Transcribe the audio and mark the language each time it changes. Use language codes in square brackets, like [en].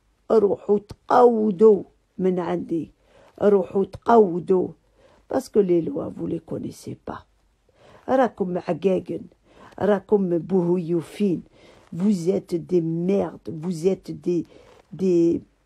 [ar] روحوا تقودوا من عندي روحوا تقودوا [fr] parce que les lois vous les connaissez pas. [ar] راكم عقاقن راكم بوهيوفين. [fr] Vous êtes des merdes, vous êtes des